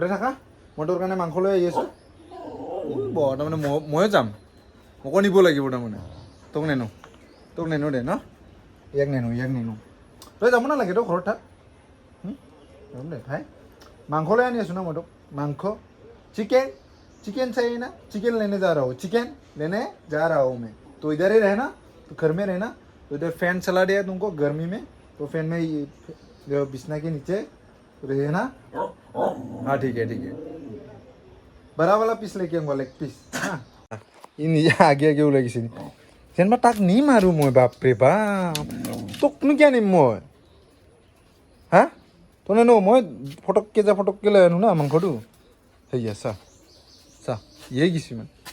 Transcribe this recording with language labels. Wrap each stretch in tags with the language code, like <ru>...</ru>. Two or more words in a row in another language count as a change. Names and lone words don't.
<as>থাকা মই তোৰ কাৰণে মাংস লৈ আহি আছোঁ তাৰমানে ময়ো যাম মোকো নিব লাগিব তাৰমানে তোক নেনো দে ন ইয়াক নেনো তই যাব নালাগে তই ঘৰত থাক দে ভাই মাংস লৈ আনি আছোঁ ন মই তোক</as> <hi>मांस चिकन चाहिए ना चिकन लेने जा रहा हूँ चिकन लेने जा रहा हूँ मैं तो इधर ही रहना तो घर में रहना तो इधर फैन चला दिया तुमको गर्मी में तो फैन में बिछना के नीचे रहना हाँ ठीक है बड़ा वाला पीस लेके आऊंगा लेग पीस</hi> <as>ই নিজে আগে আগে ওলাই গৈছে যেনিবা তাক নিম আৰু মই বাপৰে বাপ তোকনো কিয় নিম মই হা তনে ন মই ফটককৈ লৈ আনো না মাংসটো সেয়া চা চা ইয়ে গৈছে মানে</as>